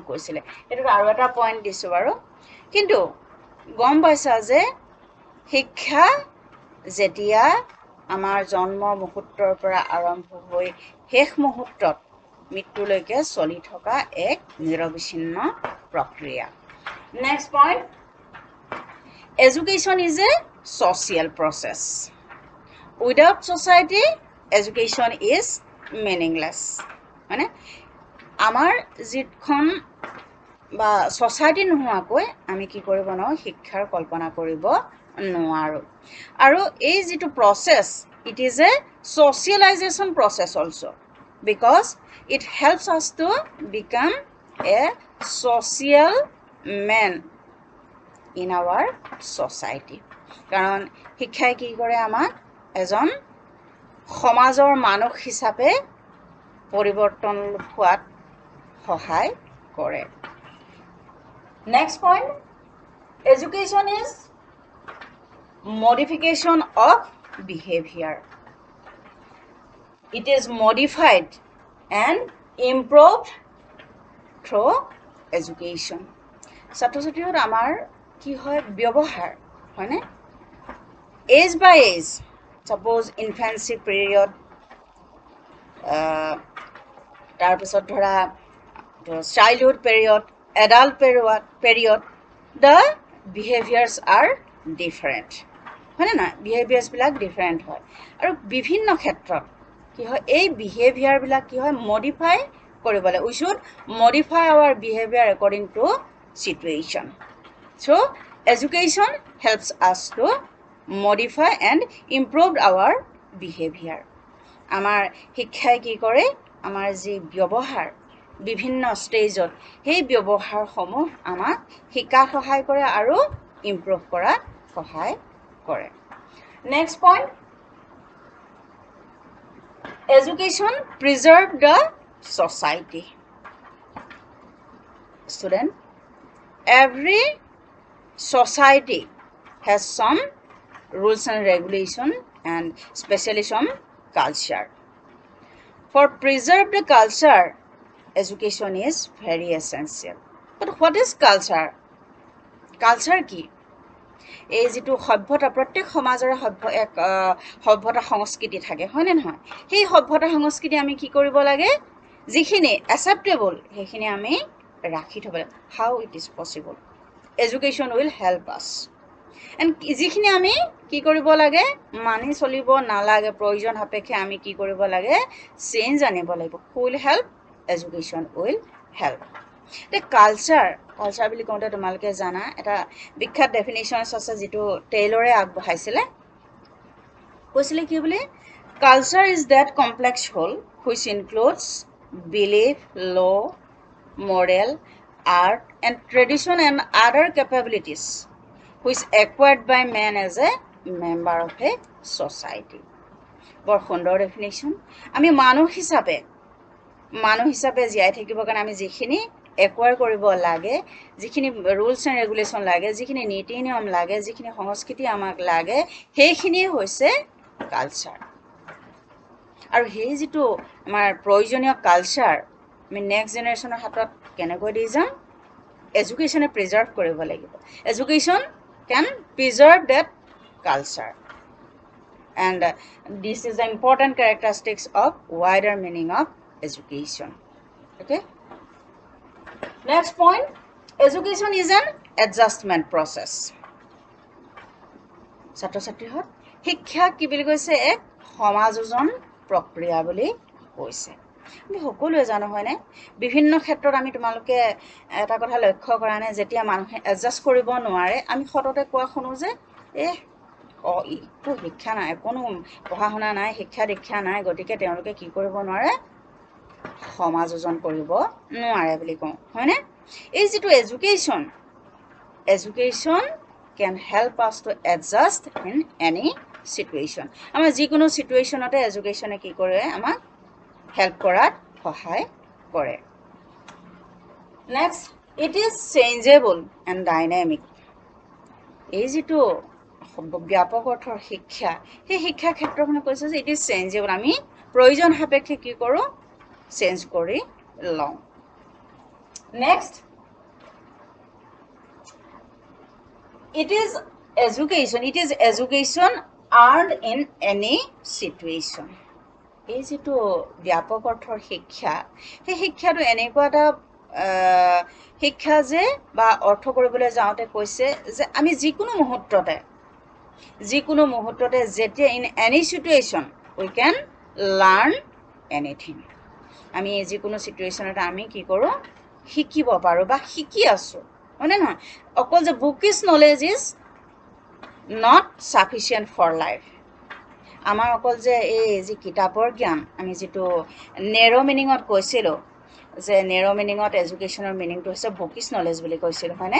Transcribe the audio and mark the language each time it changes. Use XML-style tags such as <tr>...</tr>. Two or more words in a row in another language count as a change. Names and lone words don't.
<as>কৈছিলে এটো আৰু এটা পইণ্ট দিছো বাৰু কিন্তু গম পাইছা যে শিক্ষা যেতিয়া আমাৰ জন্ম মুহূৰ্তৰ পৰা আৰম্ভ হৈ শেষ মুহূৰ্তত মৃত্যুলৈকে চলি থকা এক নিৰবিচ্ছিন্ন প্ৰক্ৰিয়া</as> <en>next point education is a social process without society education is meaningless</en> <as>মানে আমাৰ যিখন বা সোসাইটি নোহোৱাকৈ আমি কি কৰিব নোৱাৰোঁ শিক্ষাৰ কল্পনা কৰিব নোৱাৰোঁ আৰু এই যিটো প্ৰসেস</as> <en>it is a socialization process also because it helps us to become a social man in our society</en> <as>কাৰণ শিক্ষাই কি কৰে আমাক এজন সমাজৰ মানুহ হিচাপে পৰিৱৰ্তন হোৱাত সহায় কৰে</as> <en>next point education is modification of behavior it is modified and improved through education</en> <as>ছাত্ৰ ছাত্ৰীৰ আমাৰ কি হয় ব্যৱহাৰ হয়নে</as> <en>age by age suppose infancy period</en> <as>তাৰপিছত ধৰা</as> <en>childhood period adult period the behaviors are different</en> <as>হয়নে না behaviors বিলাক different হয় আৰু বিভিন্ন ক্ষেত্ৰত কি হয় এই behavior বিলাক কি হয় modify কৰিব লাগে</as> <en>we should modify our behavior</en> <as>according to situation so education helps us to modify and improve our behavior আমাৰ শিক্ষাই কি কৰে আমাৰ যি ব্যৱহাৰ বিভিন্ন ষ্টেজত সেই ব্যৱহাৰসমূহ আমাক শিকাত সহায় কৰে আৰু ইমপ্ৰুভ কৰাত সহায় কৰে</as> <en>next point education preserve the society student every society has some rules and regulation and especially some culture for preserve the culture education is very essential but what is culture culture</en> <as>কি এই যেটো সভ্যতা প্ৰত্যেক সমাজৰ এক সভ্যতা সংস্কৃতি থাকে হয়নে নহয় সেই সভ্যতা সংস্কৃতি আমি কি কৰিব লাগে যিখিনি acceptable সেইখিনি আমি ৰাখি থব লাগে</as> <en>how it is possible education will help us and</en> <as>যিখিনি আমি কি কৰিব লাগে মানি চলিব নালাগে প্ৰয়োজন সাপেক্ষে আমি কি কৰিব লাগে চেঞ্জ আনিব লাগিব</as> <en>who will help education will help the culture</en> <as>বুলি কোনটা তোমালকে জানা এটা বিখ্যাত ডেফিনিশনস আছে যেটো টেইলৰে আগবঢ়াইছিলে কৈছিলে কি বুলি</as> <en>culture is that complex whole which includes belief law moral art and tradition and other capabilities which acquired by man as a member of a society</en> <as>বৰ সুন্দৰ ডেফিনিশন আমি মানুহ হিচাপে জীয়াই থাকিবৰ কাৰণে আমি যিখিনি একোয়াৰ কৰিব লাগে যিখিনি</as> <en>rules and regulation</en> <as>লাগে যিখিনি নীতি নিয়ম লাগে যিখিনি সংস্কৃতি আমাক লাগে সেইখিনি হৈছে কালচাৰ আৰু সেই যেটো আমাৰ প্ৰয়োজনীয় কালচাৰ আমি</as> <en>next generation</en> <as>হাতত কেনেকৈ দি যাম এডুকেশ্যনে প্ৰিজাৰ্ভ কৰিব লাগিব এডুকেশ্যন</as> <en>can preserve that culture and this is the important characteristics of wider meaning of education okay next point education is an adjustment process</en> <as>ছাত্ৰ ছাত্ৰীহত শিক্ষা কি বুলি কৈছে এক সমাযোজন প্ৰক্ৰিয়া বুলি কৈছে আমি সকলোৱে জানো হয়নে বিভিন্ন ক্ষেত্ৰত আমি তোমালোকে এটা কথা লক্ষ্য কৰা নাই যেতিয়া মানুহে এডজাস্ট কৰিব নোৱাৰে আমি সততে কোৱা শুনো যে ইটো শিক্ষা নাই কোনো পঢ়া শুনা নাই শিক্ষা দীক্ষা নাই গতিকে তেওঁলোকে কি কৰিব নোৱাৰে সমাযোজন কৰিব নোৱাৰে বুলি কওঁ হয়নে এই যেটো</as> <en>education can help us to adjust in any situation</en> <as>আমাৰ যিকোনো সিচুৱেশনতে এডুকেশ্যনে কি কৰে আমাক help কৰাত সহায় কৰে</as> <en>next it is changeable and dynamic</en> <as>এই যেটো ব্যাপক অৰ্থৰ শিক্ষা সেই শিক্ষা ক্ষেত্ৰখনে কৈছে যে</as> <en>it is changeable</en> <as>আমি প্ৰয়োজন সাপেক্ষে কি কৰো চেঞ্জ কৰি লওঁ next</as> <en>it is education earned in any situation</en> <as>এই যেটো ব্যাপক অৰ্থৰ শিক্ষা সেই শিক্ষাটো এনেকুৱা এটা শিক্ষা যে বা অৰ্থ কৰিবলৈ যাওঁতে কৈছে যে আমি যিকোনো মুহূৰ্ততে যেতিয়া</as> <en>in any situation we can learn anything</en> <as>আমি যিকোনো সিচুৱেশনতে আমি কি কৰো শিকিব পাৰোঁ বা শিকি আছোঁ, হয়নে নহয়? অকল যে</as> <en>bookish knowledge is not sufficient for life.</en> <as>আমাৰ অকল যে এই যি কিতাপৰ জ্ঞান, আমি যিটো</as> <en>narrow meaning</en> <as>কৈছিলোঁ যে</as> <en>narrow meaning education meaning</en> <as>হৈছে</as> <en>bookish knowledge</en> <as>বুলি কৈছিলোঁ, হয়নে?</as>